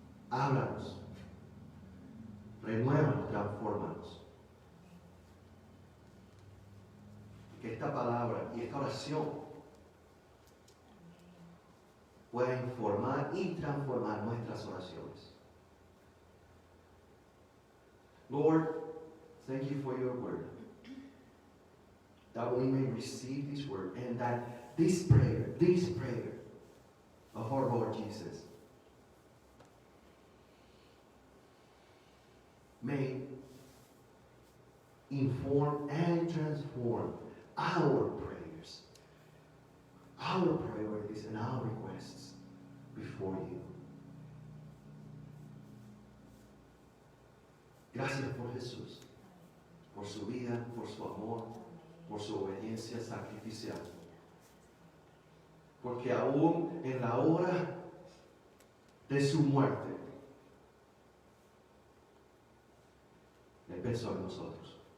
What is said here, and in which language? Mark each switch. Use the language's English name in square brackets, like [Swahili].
[Spanish] Háblanos. Renuévanos, transfórmanos. Que esta palabra y esta oración pueda informar y transformar nuestras oraciones. [English] Lord, thank you for your word. That we may receive this word and that this prayer of our Lord Jesus may inform and transform our prayers, our priorities, and our requests before you. [Spanish] Gracias por Jesús, por su vida, por su amor, por su obediencia sacrificial. Porque aún en la hora de su muerte, Él pensó en nosotros.